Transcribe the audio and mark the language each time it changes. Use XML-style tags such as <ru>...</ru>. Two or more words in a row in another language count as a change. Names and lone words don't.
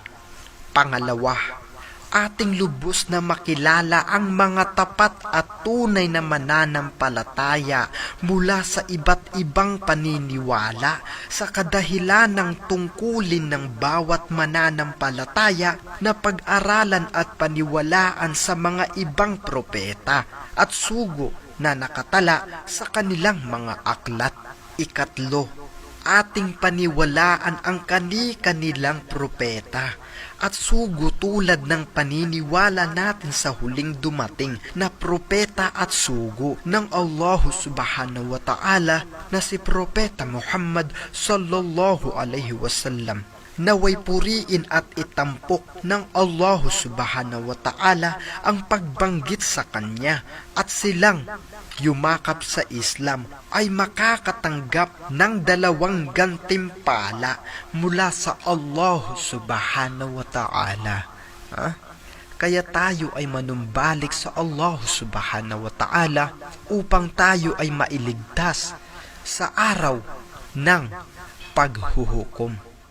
<tl>Pangalawa, ating lubos na makilala ang mga tapat at tunay na mananampalataya mula sa iba't ibang paniniwala sa kadahilan ng tungkulin ng bawat mananampalataya na pag-aralan at paniwalaan sa mga ibang propeta at sugo na nakatala sa kanilang mga aklat. Ikatlo, ating paniwalaan ang kani-kanilang propeta at sugo tulad ng paniniwala natin sa huling dumating na propeta at sugo ng Allah</tl> <ar>سبحانه وتعالى</ar> <tl>na si Propeta Muhammad</tl> <ar>صلى الله عليه وسلم.</ar> <tl>Naway puriin at itampok ng Allah</tl> <ar>سبحانه وتعالى</ar> <tl>ang pagbanggit sa kanya at silang yumakap sa Islam ay makakatanggap ng 2 gantimpala mula sa Allah</tl> <ar>سبحانه وتعالى.</ar> <tl>Kaya tayo ay manumbalik sa Allah</tl> <ar>سبحانه وتعالى</ar> <tl>upang tayo ay mailigtas sa araw ng paghuhukom.</tl>